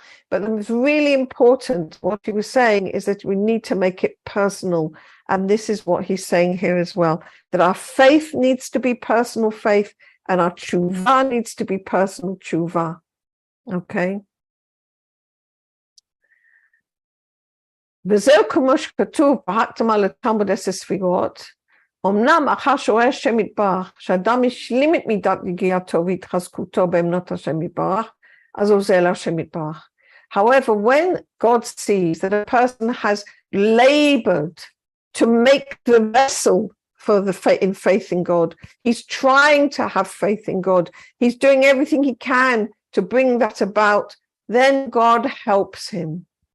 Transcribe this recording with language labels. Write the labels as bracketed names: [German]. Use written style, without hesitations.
[English] But it's really important. What he was saying is that we need to make it personal. And this is what he's saying here as well, that our faith needs to be personal faith and our tshuva needs to be personal tshuva. Okay. [Hebrew] וזהו כמו שכתוב, פרקתם על התלמוד 10 ספירות, אמנם אחר שרואה השם יתברך, שאדם השלים את מידת יגיעתו והתחזקותו באמונות השם יתברך, אז עוזר להשם יתברך. [English] However, when God sees that a person has labored to make the vessel for in faith in God, he's trying to have faith in God, he's doing everything he can to bring that about, then God helps him.